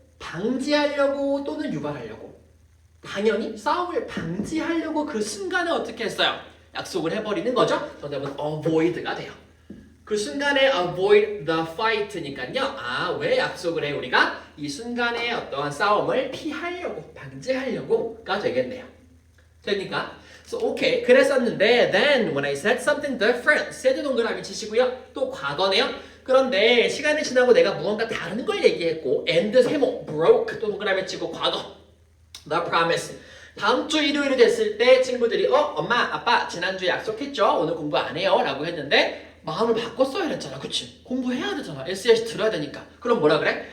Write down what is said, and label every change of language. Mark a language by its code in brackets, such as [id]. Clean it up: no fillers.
[ko] 방지하려고 또는 유발하려고. 당연히 싸움을 방지하려고 그 순간에 어떻게 했어요? 약속을 해버리는 거죠. 정답은 avoid가 돼요. 그 순간에 [en] avoid the fight [ko] 니까요. 아, 왜 약속을 해 우리가? 이 순간에 어떠한 싸움을 피하려고, 방지하려고가 되겠네요. 됩니까? [en] So, okay. [ko] 그랬었는데 [en] then when I said something different, said [ko] 동그라미 치시고요. 또 과거네요. 그런데 시간이 지나고 내가 무언가 다른 걸 얘기했고 and 세모, broke 또 동그라미 치고 과거 [en] the promise. [ko] 다음 주 일요일이 됐을 때 친구들이 엄마, 아빠 지난주에 약속했죠? 오늘 공부 안 해요 라고 했는데 마음을 바꿨어야 했잖아. 그치? 공부해야 되잖아. SES 들어야 되니까. 그럼 뭐라 그래?